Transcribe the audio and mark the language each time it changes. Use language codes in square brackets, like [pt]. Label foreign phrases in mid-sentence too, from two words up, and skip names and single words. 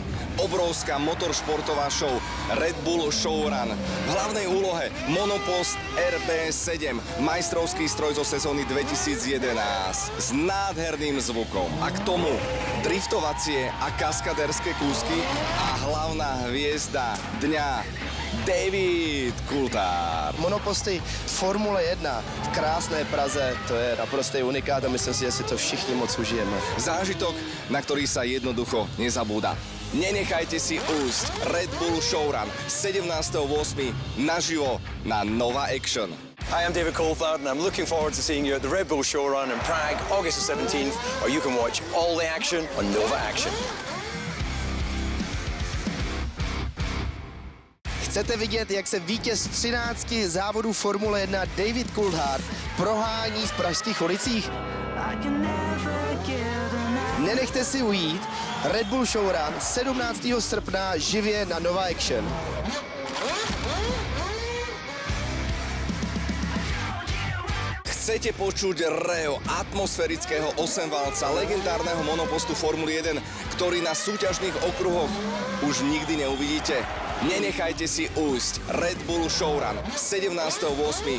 [sk] Obrovská motoršportová show Red Bull Showrun. V hlavnej úlohe monopost RB7, majstrovský stroj zo sezóny 2011 s nádherným zvukom. A k tomu driftovacie a kaskaderské kúsky a hlavná hviezda dňa David Coulthard. [cs] Monoposty Formule 1 v krásné Praze, to je naprostý unikát a myslím si, že si to všichni moc užijeme. [sk] Zážitok, na ktorý sa jednoducho nezabúda. Nenechajte si ujsť Red Bull Showrun 17.8. naživo na Nova Action. [en] Hi, I'm David Coulthard and I'm looking forward to seeing you at the Red Bull Showrun in Prague, August the 17th, or you can watch all the action on Nova Action. [cs] Chcete vidět, jak se vítěz 13 závodů Formule 1 David Coulthard prohání v pražských ulicích? Nenechte si ujít Red Bull Showrun 17. srpna živě na Nova Action. [sk] Chcete počuť rev atmosférického 8-válca legendárneho monopostu Formuly 1, ktorý na súťažných okruhoch už nikdy neuvidíte? Nenechajte si ujsť Red Bull Showrun 17.8.